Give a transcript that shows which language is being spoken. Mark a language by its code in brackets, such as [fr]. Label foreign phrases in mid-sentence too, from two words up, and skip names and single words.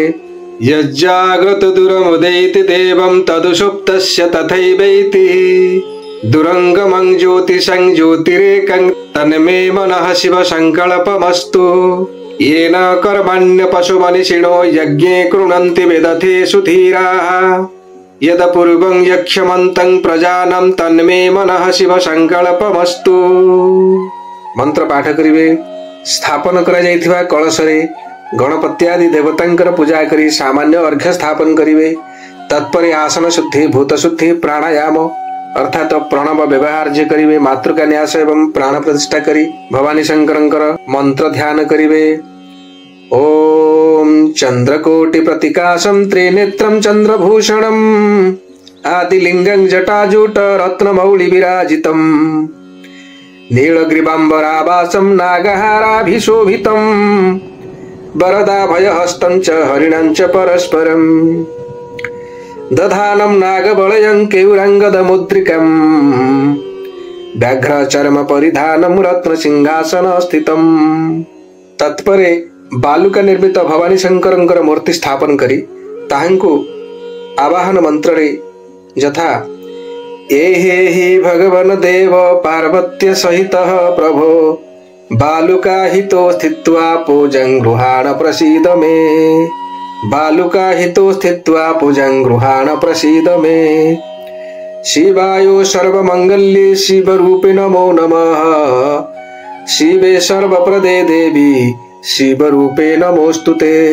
[sa] यज्जाग्रत दुरमुदैति देवं तदुषुप्तस्य तथैवैति दुरंगमं ज्योतिषं ज्योतिरेकं तन्मे मनः शिव संकल्पमस्तु। येन कर्मण्य पशुमनिषिणो यज्ञे कृणन्ति वेदथेषु धीराः यद पूर्वं यक्षमन्तं प्रजानं तन्मे मनः शिव संकल्पमस्तु। [or] ମଂତ୍ର ପାଠ କରିବେ। ସ୍ଥାପନ କରା ଯାଯଥିବା କଳଶରେ ଗଣପତ୍ୟାଦି ଦେବତାଂକର ପୂଜା କରୀ ସାମାନ୍ୟ ଅର୍ଘ୍ୟ ସ୍ଥାପନ କରିବେ। ତତ୍ପରେ ଆସନ ଶୁଦ୍ଧି ଭୂତ ଶୁଦ୍ଧି ପ୍ରାଣାୟାମ ଅର୍ଥାତ ପ୍ରଣବ ବ୍ୟବହାର ଜେ କରିବେ। ମାତୃକା ନ୍ୟାସ ଏବଂ ପ୍ରାଣ ପ୍ରତିଷ୍ଠା କରୀ ଭବାନୀ ଶଂକରଂକର ମଂତ୍ର ଧ୍ୟାନ କରିବେ। [sa] ओम चंद्रकोटि प्रतिकाशं त्रिनेत्रं चंद्रभूषणं आदिलिंगं जटाजूट रत्नमौळि विराजितं नीलग्रीवांबरावासं नागहाराभिशोभितं वरदाभयहस्तं च हरिणं च परस्परं दधानं नागबलयं केयूराङ्गदमुद्रिकं व्याघ्रचर्म परिधानं रत्नसिंहासन स्थितम्। [or] ତତ୍ପରେ ବାଲୁକା ନିର୍ମିତ ଭବାନୀ ଶଂକର ମୂର୍ତ୍ତି ସ୍ଥାପନ କରୀ ତାହାଂକୁ ଆବାହନ ମଂତ୍ର ରେ ଯଥା [sa] एहि भगवन देव पार्वत्य सहित प्रभो बालुका हितो स्थित्वा पूजं गृहाण प्रसीद मे बालुका हितो स्थित्वा पूजं गृहाण प्रसीद मे शिवायो सर्वमंगल्ये शिवरूपे नमो नमः शिवे सर्वप्रदे देवी शिवरूपे नमोस्तुते